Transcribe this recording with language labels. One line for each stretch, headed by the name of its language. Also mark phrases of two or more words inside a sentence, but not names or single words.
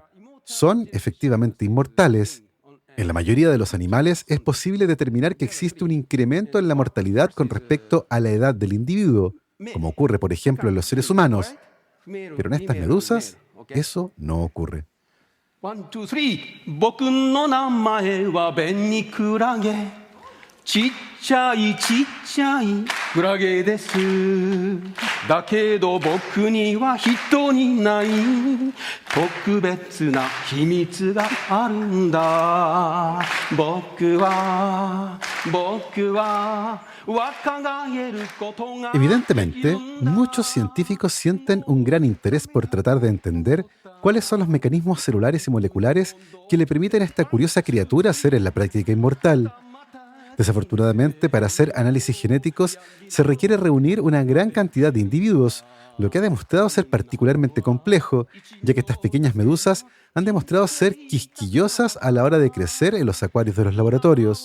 Spanish: Son efectivamente inmortales. En la mayoría de los animales es posible determinar que existe un incremento en la mortalidad con respecto a la edad del individuo, como ocurre, por ejemplo, en los seres humanos. Pero en estas medusas, eso no ocurre.
Japanese: 1, 2, 3 僕の名前はベニクラゲちっちゃいクラゲですだけど僕には人にない特別な秘密があるんだ僕は
Spanish: Evidentemente, muchos científicos sienten un gran interés por tratar de entender cuáles son los mecanismos celulares y moleculares que le permiten a esta curiosa criatura ser en la práctica inmortal. Desafortunadamente, para hacer análisis genéticos se requiere reunir una gran cantidad de individuos, lo que ha demostrado ser particularmente complejo, ya que estas pequeñas medusas han demostrado ser quisquillosas a la hora de crecer en los acuarios de los laboratorios.